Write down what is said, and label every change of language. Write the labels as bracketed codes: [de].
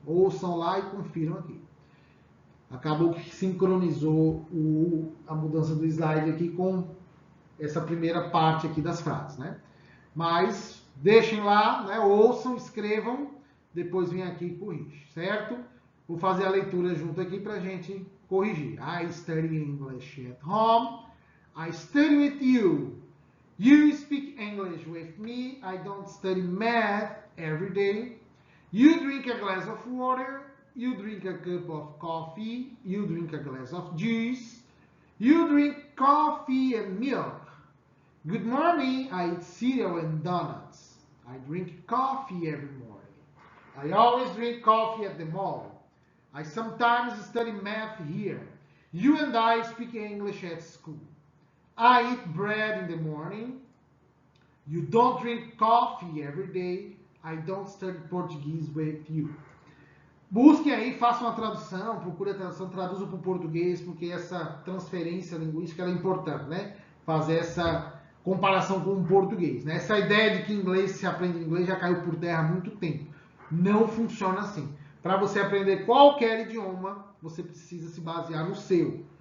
[pt] Ouçam lá e confiram aqui. Acabou que sincronizou a mudança do slide aqui com essa primeira parte aqui das frases, né? Mas deixem lá, né? Ouçam, escrevam, depois vem aqui e corrige, certo? Vou fazer a leitura junto aqui para a gente corrigir. [en] I study English at home. I study with you. You speak English with me. I don't study math every day. You drink a glass of water. You drink a cup of coffee. You drink a glass of juice. You drink coffee and milk. Good morning. I eat cereal and donuts. I drink coffee every morning. I always drink coffee at the mall. I sometimes study math here. You and I speak English at school. I eat bread in the morning. You don't drink coffee every day. I don't study Portuguese with you. [pt] Busquem aí, façam uma tradução, procure a tradução, traduzam para o português, porque essa transferência linguística é importante, né? Fazer essa comparação com o português, né? Essa ideia de que inglês se aprende inglês já caiu por terra há muito tempo. Não funciona assim. Para você aprender qualquer idioma, você precisa se basear no seu.